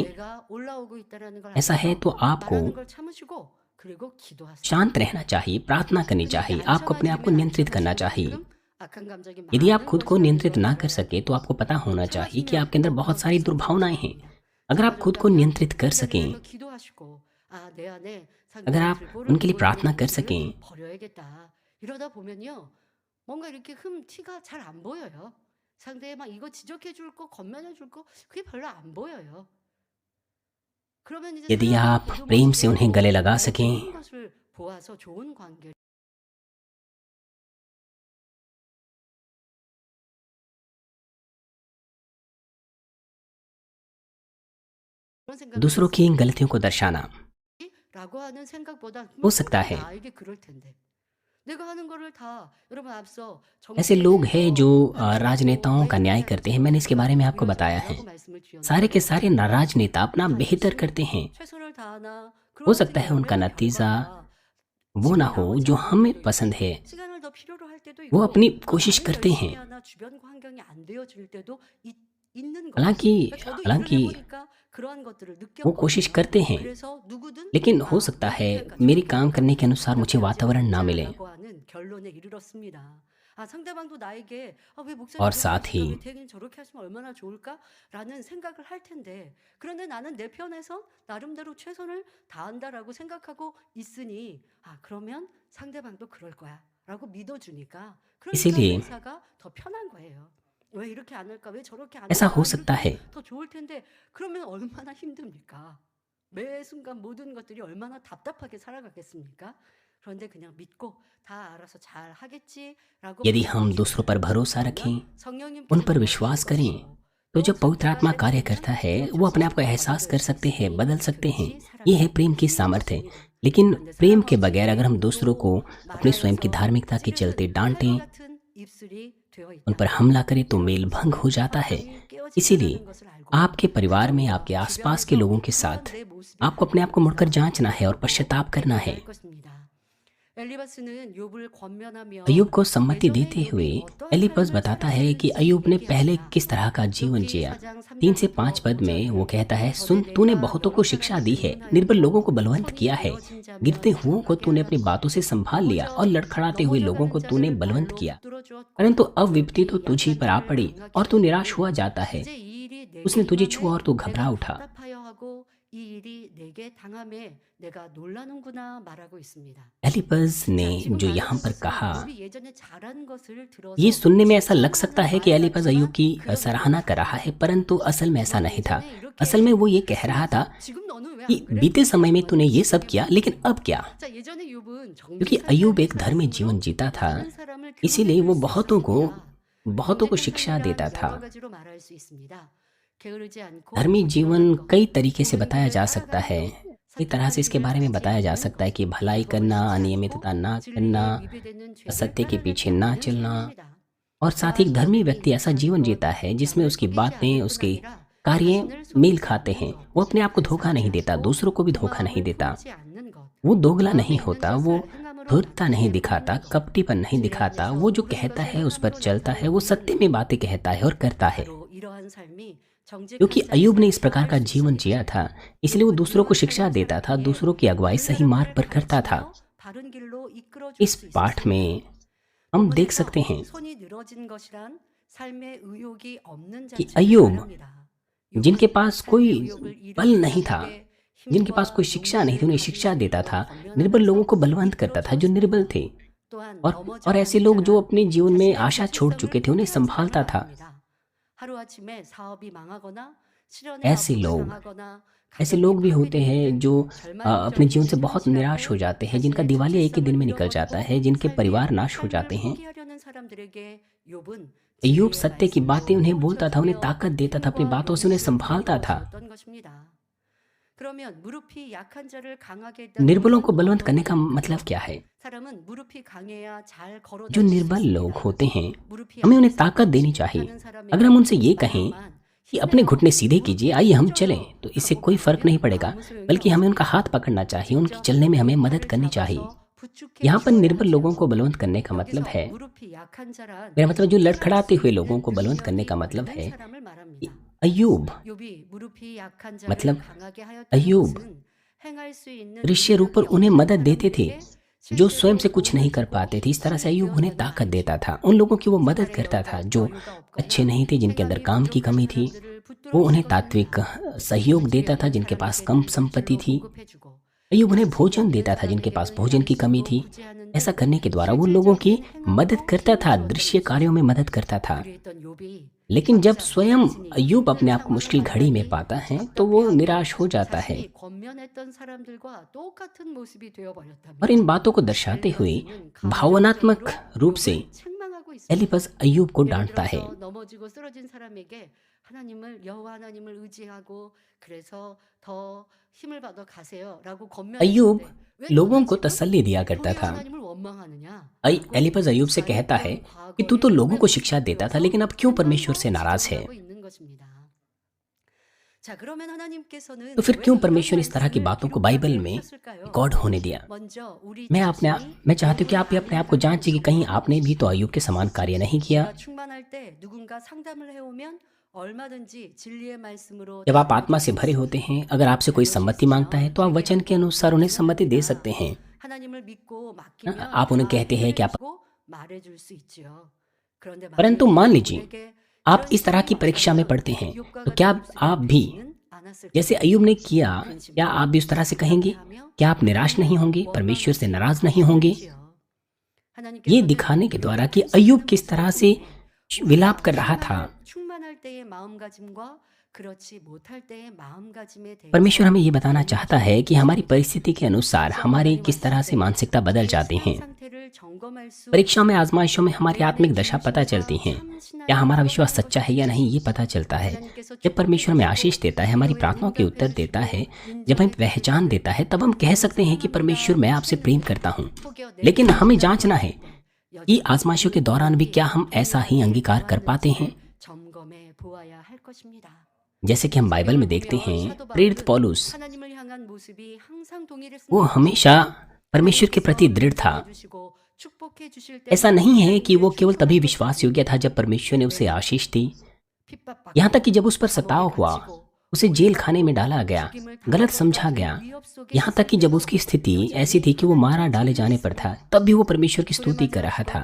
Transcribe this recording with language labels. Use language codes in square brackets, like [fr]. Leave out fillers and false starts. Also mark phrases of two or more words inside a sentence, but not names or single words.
[hi] ऐसा है तो आपको शांत रहना चाहिए, प्रार्थना करनी चाहिए, आपको अपने आप को नियंत्रित करना चाहिए। यदि आप खुद को नियंत्रित ना कर सके तो आपको पता होना चाहिए कि आपके अंदर बहुत सारी दुर्भावनाएं हैं। अगर आप खुद को नियंत्रित कर सकें, अगर आप उनके लिए प्रार्थना कर सकें, [ko] 뭔가 이렇게 티가 잘 안 보여요. 상대에 막 이거 지적해 줄 거, 건면해 줄 거, 그게 별로 안 보여요. 그러면 이제 [hi] यदि आप प्रेम से उन्हें गले लगा सकें, [ko] 것을 보아서 좋은 관계 [hi] दूसरों की इन गलतियों को दर्शाना [ko] 라고 하는 생각보다 [hi] हो सकता है। [ko] 나에게 그럴 텐데. 내가 하는 거를 다 여러분 앞서 [hi] ऐसे लोग हैं जो राजनेताओं का न्याय करते हैं। मैंने इसके बारे में आपको बताया है। सारे के सारे राजनेता अपना बेहतर करते हैं। [ko] 최선을 다하나 [hi] हो सकता है उनका नतीजा वो ना हो जो हमें पसंद है। [ko] 시간을 더 필요로 할 때도 [hi] वो [ko] 있고 [hi] अपनी कोशिश करते हैं। [ko] 주변 환경이 안 되어질 때도 있는 거. [hi] हालांकि वो कोशिश करते हैं, लेकिन हो सकता है मेरे काम करने के अनुसार मुझे वातावरण ना मिले। [ko] 아, 상대방도 나에게 왜 목사님 [hi] और [ko] 이렇게 [hi] साथ [ko] 하시니까 [hi] ही [ko] 왜 대행님 저렇게 하시면 얼마나 좋을까라는 생각을 할 텐데 그런데 나는 내 편에서 나름대로 최선을 다한다라고 생각하고 있으니 그러면 상대방도 그럴 거야라고 믿어주니까 그러니까 [hi] इसीलिए [ko] 매사가 더 편한 거예요. 왜 이렇게 안 할까? 왜 저렇게 안 [hi] ऐसा [ko] 할까? [hi] हो [ko] 이렇게 [hi] सकता [ko] 하면 [hi] है [ko] 더 좋을 텐데 그러면 얼마나 힘듭니까? 매 순간 모든 것들이 얼마나 답답하게 살아가겠습니까? 그런데 그냥 믿고 다 알아서 잘 하겠지라고 [hi] यदि हम दूसरों पर [ko] 받아들이고 [hi] भरोसा [ko] 그러면 [hi] रखें, उन [ko] 성령님께서 [hi] पर [ko] 도와주실 [hi] विश्वास करें, [ko] 것이고 [hi] तो [ko] 또 [hi] जब पवित्र [ko] 잘 [hi] आत्मा कार्य [ko] 해보면 [hi] करता है [ko] 또 [hi] वो अपने आप को [ko] 자신도 [hi] एहसास [ko] 만들 [hi] कर [ko] 수 [hi] सकते हैं, [ko] 있으니 [hi] बदल सकते हैं। [ko] 그것이 [hi] ये है [ko] 사랑의 [hi] प्रेम की [ko] 힘인 [hi] सामर्थ्य। [ko] 것입니다. [hi] लेकिन [ko] 그런데 [hi] प्रेम के [ko] 사람 [hi] बगैर अगर हम [ko] 없이 [hi] दूसरों को [ko] 또 [hi] अपनी स्वयं की [ko] 말하여서 [hi] धार्मिकता के चलते [ko] 찌르는 칼 [hi] डांटें, [ko] 같은 입술이 되어 [hi] उन पर [ko] 있다. [hi] हमला करें तो [ko] 이런 [hi] मेल भंग [ko] 것은 [hi] हो जाता है। [ko] 화평이 [hi] इसीलिए [ko] 깨어진다라는 것을 알고 [hi] आपके परिवार में, आपके [ko] 가정과 [hi] आसपास के [ko] 주변에서 [hi] लोगों के [ko] 이런 [hi] साथ [ko] 내 모습이 [hi] आपको अपने आप को मुड़कर [ko] 아닙니다. [hi] जांचना है और [ko] 라고 [hi] पश्चाताप करना [ko] 얘기해야 [hi] है। [ko] 할 것입니다. 엘리바스는 욥을 권면하며 [hi] अय्यूब को सम्मति [ko] 예전에 [hi] देते [ko] 욥이 [hi] हुए [ko] 어떠한 [hi] एलिपज [ko] 삶을 [hi] बताता है कि [ko] 살았는지 [hi] अय्यूब ने पहले [ko] 얘기합니다. [hi] किस तरह का जीवन [ko] 욥기 [hi] जिया। [ko] 4장 [hi] 3 से 5 [ko] 3절부터 [hi] पद में वो [ko] 5절은 [hi] कहता है, [ko] 전에 [hi] सुन, तूने [ko] 내가 [hi] बहुतों को [ko] 여러 [hi] शिक्षा [ko] 사람을 [hi] दी है, निर्बल [ko] 교훈하였고 [hi] लोगों को बलवंत [ko] 선이 [hi] किया है, [ko] 이루어진 [hi] गिरते [ko] 자면 [hi] हुओं को [ko] 강하게 [hi] तूने अपनी [ko] 하였고 [hi] बातों से संभाल लिया और [ko] 넘어져 [hi] लड़खड़ाते हुए लोगों को [ko] 넘어져 [hi] तूने [ko] 가는 [hi] बलवंत [ko] 자를 [hi] किया। [ko] 발로 붙들어 주었고 [hi] परंतु अब विपत्ति तो [ko] 좁히 [hi] तुझी [ko] 약한 [hi] पर आ [ko] 자를 [hi] पड़ी [ko] 강하게 [hi] और तू निराश [ko] 하였고 [hi] हुआ जाता है। [ko] 이제 이 일이 내게 [hi] उसने तुझे छुआ [ko] 임함에 [hi] और तू घबरा [ko] 내가 [hi] उठा। [ko] 답답하여 하고 이 일이 내게 당함에 내가 놀라는구나 말하고 있습니다. [hi] एलिपज ने [ko] 자, 지금 [hi] जो [ko] 말하는 [hi] यहाँ पर [ko] 것은 [hi] कहा, [ko] 욥이 예전에 잘한 것을 들어서 [hi] ये सुनने में ऐसा लग सकता [ko] 칭찬하는 [hi] है कि [ko] 말 [hi] एलिपज अय्यूब [ko] 같지만 [hi] की [ko] 그런 [hi] सराहना कर रहा है, परंतु असल में ऐसा [ko] 너 [hi] नहीं था। [ko] 예전에 이렇게 [hi] असल में वो ये कह रहा था [ko] 했어? 지금 너는 왜 [hi] कि [ko] 안 그래? [hi] बीते समय में [ko] 라고 [hi] तूने ये [ko] 하는 [hi] सब किया, [ko] 것입니다. [hi] लेकिन अब क्या? [ko] 자, 예전에 욥은 [hi] क्योंकि [ko] 정직한 [hi] अय्यूब [ko] 삶을 [hi] एक धर्मी [ko] 살았으므로 [hi] जीवन जीता था, [ko] 많은 사람을 [hi] इसीलिए वो [ko] 교훈해줄 수 [hi] बहुतों [ko] 있었습니다. [hi] को शिक्षा [ko] 정직한 [hi] देता [ko] 삶이란 [hi] था। [ko] 여러 가지로 말할 수 있습니다. 게으르지 않고 [hi] धर्मी जीवन [ko] 부지런한 것, [hi] कई तरीके से [ko] 옳은 [hi] बताया [ko] 길을 [hi] जा सकता [ko] 따라가는 [hi] है। [ko] 것, [hi] एक तरह से इसके [ko] 선택한 [hi] बारे में [ko] 길을 [hi] बताया जा [ko] 찾지 [hi] सकता है [ko] 않는 [hi] कि [ko] 것, [hi] भलाई [ko] 불법을 [hi] करना, [ko] 짓지 [hi] अनियमितता [ko] 않고 [hi] ना करना, [ko] 진리에 위배되는 죄를 [hi] असत्य के पीछे [ko] 따라가지 [hi] ना [ko] 않는 [hi] चलना। [ko] 삶입니다. [hi] और साथ ही एक धर्मी [ko] 사람이 [hi] व्यक्ति ऐसा जीवन [ko] 인간 [hi] जीता [ko] 것, [hi] है जिसमें [ko] 남을 [hi] उसकी [ko] 속이지 [hi] बातें, [ko] 않을 뿐 [hi] उसके [ko] 아니라 [hi] कार्य [ko] 자신을 [hi] मेल [ko] 속이지 [hi] खाते [ko] 않는 [hi] हैं। [ko] 것, [hi] वो अपने आप को धोखा [ko] 싸우지 [hi] नहीं देता, [ko] 않고 [hi] दूसरों को भी [ko] 그 [hi] धोखा नहीं [ko] 마음을 [hi] देता। [ko] 품지 않는 것, [hi] वो दोगला [ko] 마음에 [hi] नहीं [ko] 있는 [hi] होता, वो [ko] 것을 행함으로 [hi] धूर्तता नहीं [ko] 나타내고 [hi] दिखाता, [ko] 있는 것, [hi] कपटीपन नहीं [ko] 진리 [hi] दिखाता। [ko] 안에서 [hi] वो जो [ko] 옳은 [hi] कहता [ko] 것을 [hi] है उस पर [ko] 행함으로 [hi] चलता है, वो सत्य [ko] 나타내는 [hi] में बातें कहता है और करता है। [ko] 바로 이러한 삶이 [hi] क्योंकि [ko] 정직한 자의 [hi] अय्यूब ने इस प्रकार का [ko] 삶을 살 [hi] जीवन [ko] 수 [hi] जिया [ko] 있습니다. [hi] था, इसलिए वो [ko] 욥은 [hi] दूसरों को [ko] 이러한 [hi] शिक्षा [ko] 삶을 [hi] देता था, [ko] 살았기에 [hi] दूसरों की अगुवाई [ko] 다른 [hi] सही मार्ग [ko] 사람들을 [hi] पर करता था। [ko] 가르치며 바른 길로 이끌어 줄 [hi] इस [ko] 수 [hi] पाठ [ko] 있었습니다. [hi] में हम देख [ko] 본문에서 [hi] सकते हैं [ko] 손이 늘어진 것이란 삶의 의욕이 없는 [hi] कि [ko] 자체를 [hi] अय्यूब, [ko] 말합니다. [hi] जिनके [ko] 욥은 [hi] पास [ko] 삶의 [hi] कोई [ko] 의욕을 [hi] बल [ko] 일으키는 [hi] नहीं था, [ko] 자들에게 [hi] जिनके पास [ko] 힘과 [hi] कोई शिक्षा नहीं थी, [ko] 용기를 [hi] उन्हें [ko] 가진 [hi] शिक्षा देता था, [ko] 자들로 [hi] निर्बल लोगों [ko] 권면하면서 [hi] को बलवंत करता था, जो निर्बल [ko] 이끌어주었습니다. [hi] थे। [ko] 또한 [hi] और [ko] 넘어져 [hi] ऐसे [ko] 가는 [hi] लोग जो [ko] 자란 [hi] अपने जीवन में [ko] 자신의 [hi] आशा छोड़ [ko] 정체성을 [hi] चुके थे उन्हें [ko] 포기하지만은 [hi] संभालता था। [ko] 않습니다. 하루아침에 사업이 망하거나 실현의 [hi] ऐसे [ko] 아픔을 [hi] लोग [ko] 당하거나 [hi] ऐसे [ko] 가정이 [hi] लोग भी होते [ko] 파괴될 [hi] हैं [ko] 때 [hi] जो अपने [ko] 절망적인 [hi] जीवन से बहुत [ko] 심리질할 [hi] निराश हो [ko] 때 [hi] जाते हैं, जिनका [ko] 자신의 [hi] दिवालिया एक ही दिन [ko] 정체성을 [hi] में निकल जाता [ko] 잃어버리고 [hi] है, जिनके [ko] 삶의 [hi] परिवार नाश हो [ko] 삶을 [hi] जाते हैं। [ko] 포기하려는 사람들에게 욥은 [hi] अय्यूब [ko] 진리의 [hi] सत्य की बातें [ko] 말씀으로 [hi] उन्हें बोलता था, उन्हें [ko] 멈춰주며 [hi] ताकत देता था, अपनी [ko] 힘과 [hi] बातों से उन्हें [ko] 용기를 [hi] संभालता था। [ko] 불어주었던 것입니다. 그러면 무릎이 약한 자를 강하게 했다는 [hi] निर्बलों को [ko] 것은 [hi] बलवंत [ko] 어떤 [hi] करने का [ko] 의미일까요? [hi] मतलब क्या है? [ko] 사람은 무릎이 강해야 잘 걸어 [hi] जो [ko] 다닐 수 [hi] निर्बल लोग [ko] 있습니다. [hi] होते हैं, [ko] 무릎이 [hi] हमें उन्हें [ko] 약해서 [hi] ताकत देनी [ko] 걷지 [hi] चाहिए। [ko] 못하는 [hi] अगर हम उनसे [ko] 사람에게 [hi] ये कहें [ko] 다만 [hi] कि अपने घुटने सीधे कीजिए, आइए हम चलें, [ko] 힘내요 [hi] तो इससे [ko] 하고 [hi] कोई फर्क नहीं [ko] 가르치면 [hi] पड़ेगा, [ko] 아무 소용이 [hi] बल्कि हमें उनका [ko] 없습니다. [hi] हाथ पकड़ना चाहिए, उनकी [ko] 직접 [hi] चलने में हमें [ko] 그 [hi] मदद [ko] 팔을 [hi] करनी चाहिए। [ko] 잡아서 부축해 [hi] यहाँ पर [ko] 주어야 [hi] निर्बल लोगों [ko] 하지요. [hi] को बलवंत करने का मतलब [ko] 여기서 [hi] है, [ko] 무릎이 약한 자란 [hi] मेरा मतलब जो [ko] 행할 [hi] लड़खड़ाते [ko] 수 [hi] हुए [ko] 있는 [hi] लोगों को बलवंत करने [ko] 능력이 [hi] का मतलब [ko] 없는 [hi] है [ko] 사람을 [hi] कि [ko] 말합니다. [hi] अय्यूब [ko] 욥이 무릎이 약한 자를 [hi] मतलब [ko] 강하게 하였다는 [hi] अय्यूब [ko] 것은 행할 수 있는 [hi] ऋषि रूप पर [ko] 능력이 [hi] उन्हें [ko] 없는 [hi] मदद देते थे, [ko] 사람들에게 [hi] जो स्वयं से [ko] 실제로 [hi] कुछ नहीं [ko] 도움을 [hi] कर [ko] 주고 [hi] पाते थे। इस तरह से [ko] 힘을 [hi] अय्यूब उन्हें [ko] 빼앗는 [hi] ताकत [ko] 말이죠. [hi] देता था, उन लोगों की वो मदद [ko] 생활에 [hi] करता था जो [ko] 여유가 [hi] अच्छे [ko] 없거나 [hi] नहीं थे, जिनके अंदर [ko] 생각이 [hi] काम की [ko] 부족한 [hi] कमी थी। [ko] 사람들을 붙들어 [hi] वो उन्हें [ko] 주고 [hi] तात्विक [ko] 삽니다. [hi] सहयोग [ko] 부족해 [hi] देता था [ko] 있는 [hi] जिनके पास [ko] 사람에게는 [hi] कम संपत्ति [ko] 물질로 [hi] थी। [ko] 공급해주고 [hi] अय्यूब उन्हें [ko] 양식이 [hi] भोजन [ko] 없는 [hi] देता था जिनके पास [ko] 사람에게는 [hi] भोजन की कमी [ko] 양식으로 [hi] थी। [ko] 구제하는데 [hi] ऐसा करने के द्वारा वो लोगों की [ko] 실질적인 [hi] मदद [ko] 행함으로 [hi] करता [ko] 힘을 [hi] था, [ko] 주었던 [hi] दृश्य [ko] 것입니다. [hi] कार्यों में मदद करता था। [ko] 그랬던 욥이 [hi] लेकिन जब [ko] 막상 [hi] स्वयं [ko] 자신이 [hi] अय्यूब अपने [ko] 힘든 [hi] आप को [ko] 상황을 [hi] मुश्किल घड़ी में [ko] 만나니 [hi] पाता है तो वो [ko] 답답해하고 [hi] निराश हो जाता है। [ko] 자신이 권면했던 사람들과 똑같은 모습이 [hi] और [ko] 되어버렸답니다. [hi] इन बातों को दर्शाते हुए [ko] 엘리바스는 [hi] भावनात्मक [ko] 감정적으로 [hi] रूप से [ko] 욥을 책망하고 있습니다. [hi] एलिपज अय्यूब को [ko] 예를 [hi] डांटता है। [ko] 들어서 넘어지고 쓰러진 사람에게 하나님을 여호와 하나님을 의지하고 그래서 더 힘을 받아 가세요라고 [hi] अय्यूब [ko] 권면했는데 왜 [hi] लोगों [ko] 너는 [hi] को [ko] 지금 [hi] तसल्ली दिया करता [ko] 도리어 [hi] था। [ko] 하나님을 원망하느냐? [hi] एलिपज अय्यूब से कहता है कि तू तो लोगों को शिक्षा देता था, लेकिन अब क्यों परमेश्वर से नाराज है? [ko] 지적하고 있는 것입니다. 자, 그러면 하나님께서는 [hi] तो फिर [ko] 왜 [hi] क्यों [ko] 이런 [hi] परमेश्वर इस तरह की [ko] 말씀을 [hi] बातों को [ko] 기록하게 [hi] बाइबल में [ko] 하셨을까요? [hi] रिकॉर्ड होने दिया? [ko] 먼저 우리 [hi] मैं [ko] 자신이 [hi] चाहती हूँ कि आप भी अपने आप को जांचिए कि कहीं आपने भी तो अय्यूब के समान कार्य नहीं किया। [ko] 우리가 충만할 때 누군가 상담을 해오면 얼마든지 진리의 말씀으로 [hi] जब आप आत्मा से भरे होते हैं, अगर आपसे कोई सम्मति मांगता है तो आप वचन के अनुसार उन्हें सम्मति दे सकते हैं। [ko] 하나님을 믿고 맡기면 [hi] आप उन्हें कहते हैं कि आप [ko] 다 말해줄 수 있지요. 그런데 [hi] परंतु [ko] 만약에 [hi] मान लीजिए [ko] 우리에게 [hi] आप [ko] 이런 [hi] इस तरह की [ko] 시간이 [hi] परीक्षा में [ko] 왔다면 [hi] पढ़ते हैं, [ko] 이웃과 [hi] तो क्या [ko] 같은 모습을 [hi] आप भी [ko] 보이지는 [hi] जैसे [ko] 않았을까요? [hi] अय्यूब ने किया, क्या [ko] 근심하고 [hi] आप भी उस तरह से कहेंगे? [ko] 답답해하며 [hi] क्या आप निराश नहीं [ko] 하나님을 [hi] होंगे, परमेश्वर से [ko] 원망하지 [hi] नाराज नहीं होंगे? [ko] 않을지요. [hi] ये [ko] 하나님께서는 [hi] दिखाने के द्वारा [ko] 우리가 [hi] कि अय्यूब [ko] 근심하는 [hi] किस [ko] 모습을 [hi] तरह से [ko] 통해 [hi] विलाप [ko] 우리가 [hi] कर रहा था, [ko] 충만할 때의 마음가짐과 그렇지 못할 때의 마음가짐에 [hi] परमेश्वर [ko] 대해서 [hi] हमें ये बताना चाहता है कि हमारी [ko] 보여주시는 [hi] परिस्थिति के अनुसार हमारी किस तरह से मानसिकता बदल [ko] 우리의 [hi] जाती [ko] 신앙 [hi] है। [ko] 상태를 점검할 수 [hi] परीक्षाओं में, [ko] 있습니다. [hi] आजमाइशों में हमारी [ko] 내 안의 [hi] आत्मिक दशा पता चलती [ko] 중심과 [hi] है। [ko] 참 [hi] क्या [ko] 신앙이 [hi] हमारा विश्वास [ko] 무엇이라는 [hi] सच्चा है [ko] 것을 [hi] या नहीं, ये [ko] 주시고 [hi] पता चलता है। [ko] 하나님께서 [hi] जब परमेश्वर हमें [ko] 축복해 [hi] आशीष [ko] 주시고 [hi] देता है, हमारी [ko] 기도에 [hi] प्रार्थनाओं के उत्तर [ko] 응답해 [hi] देता है, [ko] 주시고 [hi] जब हमें [ko] 인정해 [hi] पहचान [ko] 주실 [hi] देता [ko] 때 [hi] है, तब हम कह सकते हैं कि परमेश्वर मैं आपसे प्रेम करता हूँ। लेकिन हमें जांचना है कि आजमाइशों के दौरान भी क्या हम ऐसा ही अंगीकार कर पाते हैं। [ko] 점검해 보아야 할 것입니다. [hi] जैसे कि हम बाइबल में देखते हैं, प्रेरित पौलुस [ko] 하나님을 향한 모습이 항상 동일했습니다. [hi] वो हमेशा परमेश्वर के प्रति दृढ़ था। [ko] 축복해 주실 [hi] ऐसा नहीं है कि वो केवल तभी विश्वास योग्य था जब परमेश्वर ने उसे आशीष दी। यहाँ तक कि जब उस पर सताव हुआ, उसे जेल खाने में डाला गया, गलत समझा गया, यहाँ तक कि जब उसकी स्थिति ऐसी थी कि वो मारा डाले जाने पर था, तब भी वो परमेश्वर की स्तुति कर रहा था।